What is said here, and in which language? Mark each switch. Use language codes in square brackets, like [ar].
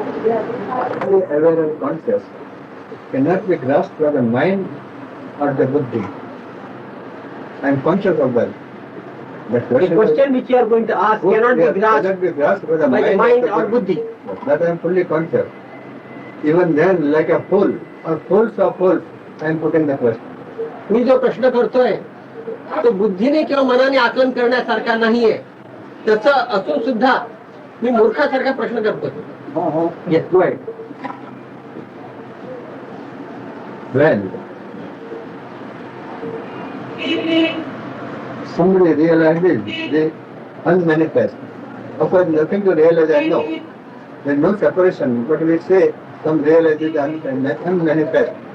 [en] Aware and conscious cannot be grasped by the mind or the buddhi. I am conscious of that. The question which you are going to ask cannot be grasped cannot be grasped by the by the mind mind or buddhi. That I am fully conscious. Even then, like a fool or fools of fools, I am putting the question. [mr] मी जो प्रश्न करतोय तो बुद्धीने किंवा मनाने आकलन करण्यासारखा नाहीये. तसं असून सुद्धा मी मूर्खासारखा प्रश्न करतोय. [en] Yes, go ahead. When somebody realizes the unmanifest, of course nothing to realize, I know. There is no separation, but we say some realizes the unmanifest.